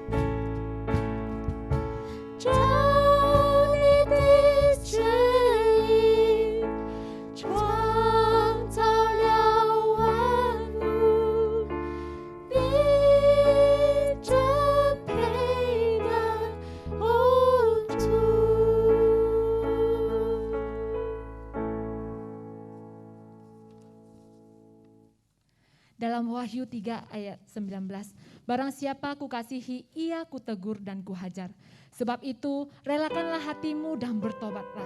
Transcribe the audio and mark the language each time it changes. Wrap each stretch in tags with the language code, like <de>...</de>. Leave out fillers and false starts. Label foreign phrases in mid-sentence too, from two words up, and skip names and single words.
<zh>照你的旨意，创造了万物，你真配得，哦主。</zh> <id>Dalam Wahyu 3 ayat 19, barang siapa kukasihi, ia kutegur dan kuhajar. Sebab itu, relakanlah hatimu dan bertobatlah.</id>